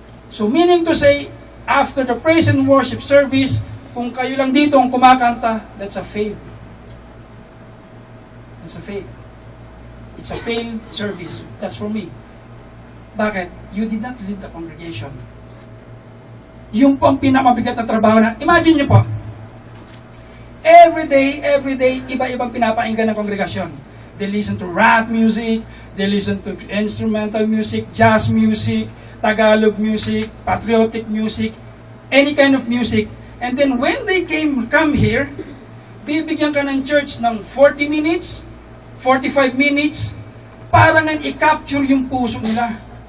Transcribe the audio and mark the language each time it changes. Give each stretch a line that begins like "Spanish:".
English: So meaning to say, after the praise and worship service,
Filipino: kung kayo lang dito ang kumakanta,
English: that's a fail. That's a fail. It's a failed service. That's for me.
Filipino: Bakit?
English: You did not lead the congregation.
Filipino: Yung po ang pinamabigat na trabaho na, imagine nyo po, every day, iba-ibang pinapakinggan ng kongregasyon.
English: They listen to rap music, they listen to instrumental music, jazz music, Tagalog music, patriotic music, any kind of music. And then when they come here,
Filipino: bibigyan ka ng church ng 40 minutes, 45 minutes, para nga i-capture yung puso nila.